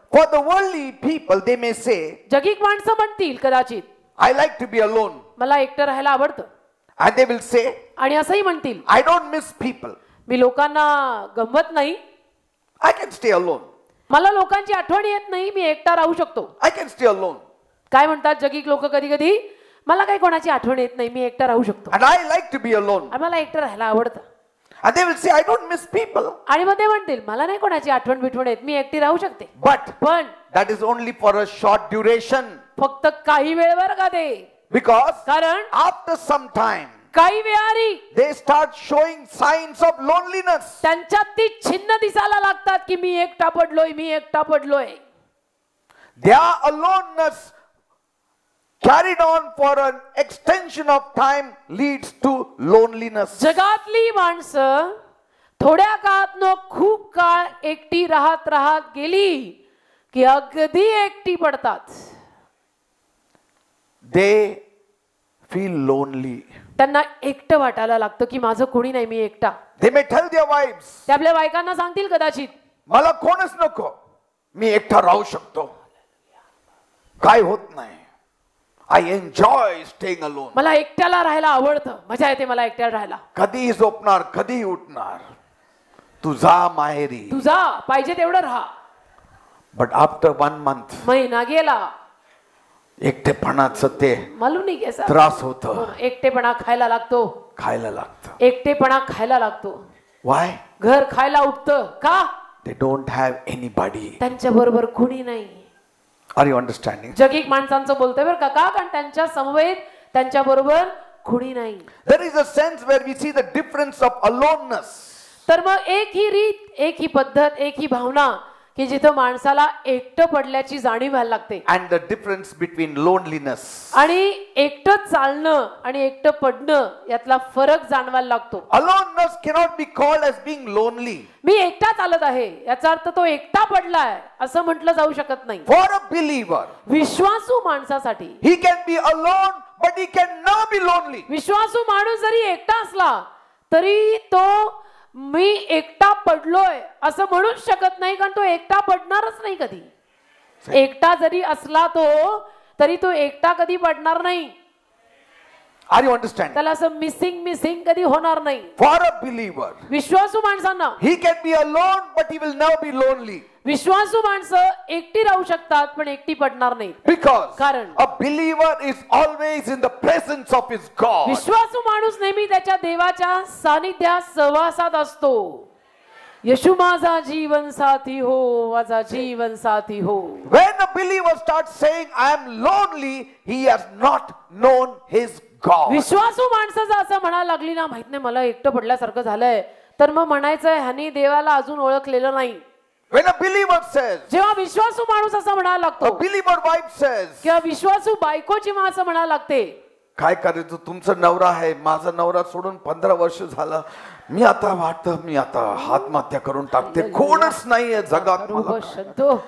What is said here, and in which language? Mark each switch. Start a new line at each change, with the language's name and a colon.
English: For the worldly people, they may say,
Marathi: जगिक माणसं म्हणतील कदाचित,
English: I like to be alone.
Marathi: मला एकटं राहायला आवडतं.
English: And they will say,
Marathi: आणि असंही म्हणतील,
English: I don't miss people.
Marathi: मी लोकांना गमत नाही,
English: I can stay alone.
Marathi: मला लोकांची आठवण येत नाही, मी एकटा राहू शकतो.
English: I can stay alone.
Marathi: काय म्हणतात जगिक लोक कधी कधी, मला काही कोणाची आठवण येत नाही, मी एकटा राहू शकतो.
English: And I like to be alone.
Marathi: आणि मला एकटं राहायला आवडतं.
English: And they will say, I don't miss people.
Marathi: आणि मग ते म्हणतील, मला नाही कोणाची आठवण बिठवण येत, मी एकटी राहू शकते.
English: But
Marathi: पण
English: that is only for a short duration.
Marathi: फक्त काही वेळ बरं का ते.
English: Because
Marathi: कारण
English: after some time,
Marathi: काही वेळानी
English: they start showing signs of loneliness.
Marathi: त्यांच्यात ती छिन्न दिसायला लागतात की मी एकटा पडलोय, मी एकटा पडलोय.
English: Their aloneness carried on for an extension of time leads to loneliness.
Marathi: जगातली माणसं थोड्या काळात खूप काळ एकटी राहत राहत गेली की अगदी एकटी पडतात.
English: They feel lonely.
Marathi: त्यांना एकटं वाटायला लागतं की माझं कोणी नाही, मी एकटा.
English: They may tell their wives,
Marathi: ते आपल्या बायकांना सांगतील कदाचित, मला कोणच नको, मी एकटा राहू शकतो, काय होत नाही.
English: I enjoy staying alone.
Marathi: मला एकट्याला राहायला आवडतं, मजा येते मला एकट्याला राहायला. कधी झोपणार, कधी उठणार, तुझा माहेरी. तुझा पाहिजे तेवढं राहा.
English: But after 1 month,
Marathi: महिना गेला, एकटेपणाचं ते
Hindi: मालूम
Marathi: नाही
Hindi: कैसा
Marathi: त्रास होतो, एकटेपणा खायला लागतो. खायला लागतं. एकटेपणा खायला लागतो.
English: Why?
Marathi: घर खायला उठतं का?
English: They don't have anybody.
Marathi: त्यांच्या बरोबर कोणी नाही.
English: Are you understanding?
Marathi: जगिक माणसांचं बोलतोय बरं का, कारण त्यांच्या समवेत त्यांच्या बरोबर कोणी नाही.
English: There is a sense where we see the difference of aloneness.
Marathi: तर मग एक ही रीत, एक ही पद्धत, एक ही भावना की जिथं माणसाला एकटं पडल्याची जाणीव व्हायला लागते.
English: And the difference between loneliness.
Marathi: आणि एकटं चालणं आणि एकटं पडणं यातला फरक जाणवायला लागतो.
English: Aloneness cannot be called as being lonely.
Marathi: मी एकटा चालत आहे याचा अर्थ तो एकटा पडलाय असं म्हटलं जाऊ शकत नाही.
English: For a believer,
Marathi: विश्वासू माणसासाठी
English: he can be alone, but he can never be lonely.
Marathi: विश्वासू माणूस जरी एकटा असला तरी तो मी एकटा पडलोय असं म्हणूच शकत नाही, कारण तो एकटा पडणारच नाही कधी. एकटा जरी असला तो तरी तो एकटा कधी पडणार नाही.
English: Are you understanding?
Marathi: त्याला असं मिसिंग कधी होणार नाही.
English: For a believer,
Marathi: विश्वासू माणसांना
English: he can be alone, but he will never be lonely.
Marathi: विश्वासू माणसं एकटी राहू शकतात पण एकटी पडणार नाही.
English: Because
Marathi: कारण
English: a believer is always in the presence of his God.
Marathi: विश्वासू माणूस नेहमी त्याच्या देवाच्या सानिध्यात सहवासात असतो. येशू माझा जीवन साथी हो, माझा जीवन साथी हो.
English: When a believer starts saying I am lonely, he has not known his God.
Marathi: विश्वासू माणसाचं असं म्हणायला लागली ना, माहित नाही मला एकटं पडल्यासारखं झालंय, तर मग म्हणायचंय ह्यानी देवाला अजून ओळखलेलं नाही.
English: When a believer says,
Marathi: जेव्हा विश्वासू माणूस असं म्हणायला
English: a
Marathi: लागतो
English: believer wife says,
Marathi: किंवा विश्वासू बायको जेव्हा असं म्हणायला लागते, काय करायचं, तुमचा नवरा आहे, माझा नवरा सोडून 15 वर्ष झालं, मी आता आत्महत्या करून टाकते, कोणच नाहीये जगात मला.